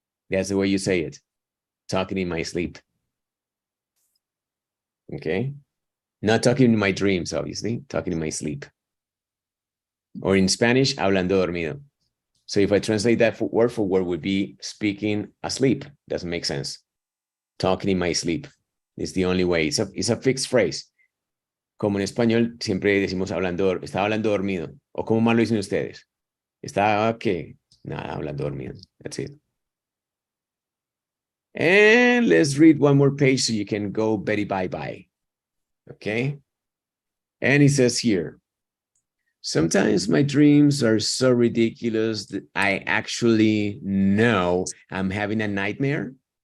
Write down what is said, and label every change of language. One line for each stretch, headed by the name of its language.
English: That's the way you say it, talking in my sleep. Okay? Not talking in my dreams, obviously, talking in my sleep. Or in Spanish,
Spanish: hablando dormido.
English: So if I translate that for word would be speaking asleep. Doesn't make sense. Talking in my sleep is the only way. It's a fixed phrase.
Spanish: Como en español siempre decimos estaba hablando dormido. ¿O cómo más lo dicen ustedes? Estaba, ¿qué? Nada, hablando dormido.
English: That's it. And let's read one more page so you can go Betty bye-bye. Okay? And it says here, sometimes my dreams are so ridiculous that I actually know I'm having a nightmare.